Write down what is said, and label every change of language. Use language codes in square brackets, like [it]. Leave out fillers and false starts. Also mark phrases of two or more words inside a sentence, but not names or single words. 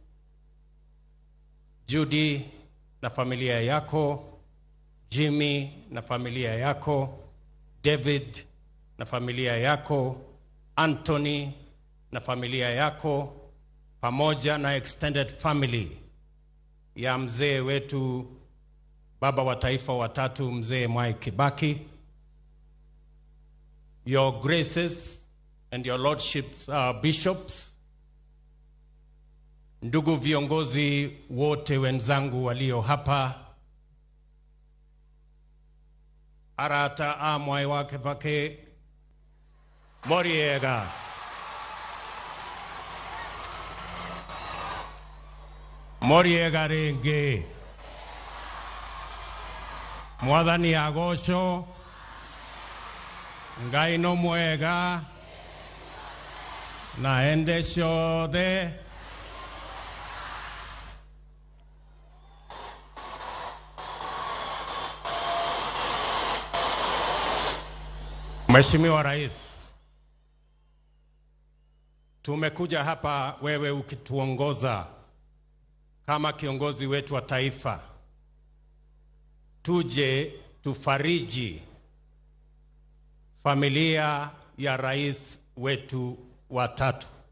[sw] Judy na familia yako, Jimmy na familia yako, David na familia yako, Anthony na familia yako, pamoja na [en] extended family [sw] ya mzee wetu, baba wa taifa wa tatu, mzee Mwai Kibaki. [en] Your graces and your lordships, bishops, [sw] ndugu viongozi wote wenzangu walio hapa, [ki] arata Mwai wa Kibaki moriega. Moriega rĩngĩ. Mwathani agocwo. Ngai no mwega. Na ende ciothe. [sw] Mheshimiwa Rais, tumekuja hapa wewe ukituongoza kama kiongozi wetu wa taifa, tuje tufariji familia ya rais wetu wa tatu.